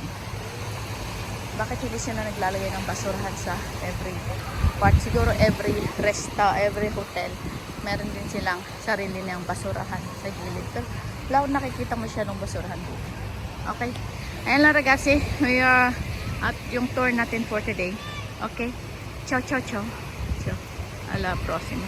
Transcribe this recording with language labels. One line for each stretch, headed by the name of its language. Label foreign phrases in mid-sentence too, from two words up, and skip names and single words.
Filipino: Bakit hindi sila naglalagay ng basurahan sa
English: every part?
Filipino: Siguro
English: every every hotel,
Filipino: meron din silang sarili niyang basurahan sa gilid. Pero wala akong nakikita masyadong basurahan dito. Okay. Ayan lang ragazzi.
English: We are at yung tour natin for today. Okay.
Italian: Ciao, ciao, ciao. Ciao. Ala, próxima.